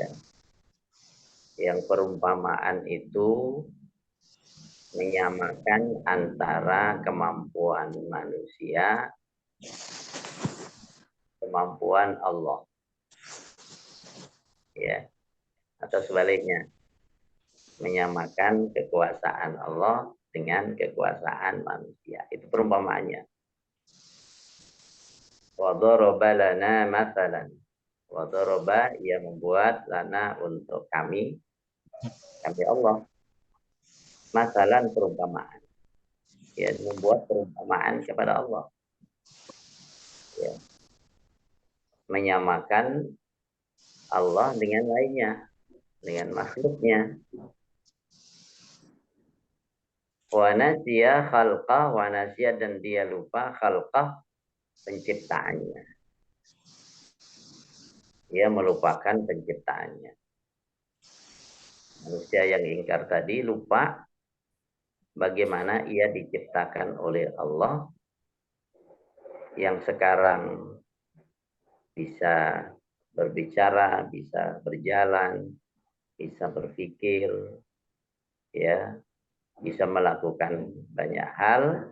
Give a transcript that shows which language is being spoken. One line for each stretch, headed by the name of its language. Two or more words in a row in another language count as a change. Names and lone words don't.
Indonesian: Yang perumpamaan itu menyamakan antara kemampuan manusia, kemampuan Allah. Ya. Atau sebaliknya, menyamakan kekuasaan Allah dengan kekuasaan manusia. Itu perumpamaannya.
Arabic: وضرب لنا مثلا. وضرب,
Indonesian: ia membuat lana untuk kami Allah. Masalan perumpamaan. Ya, membuat perumpamaan kepada Allah. Ya. Menyamakan Allah dengan lainnya, dengan makhluknya.
Arabic: ونسي خلقه ونسي,
Indonesian: dan dia lupa khalqah, penciptaannya. Dia melupakan penciptaannya. Manusia yang ingkar tadi lupa bagaimana ia diciptakan oleh Allah, yang sekarang bisa berbicara, bisa berjalan, bisa berpikir, ya, bisa melakukan banyak hal.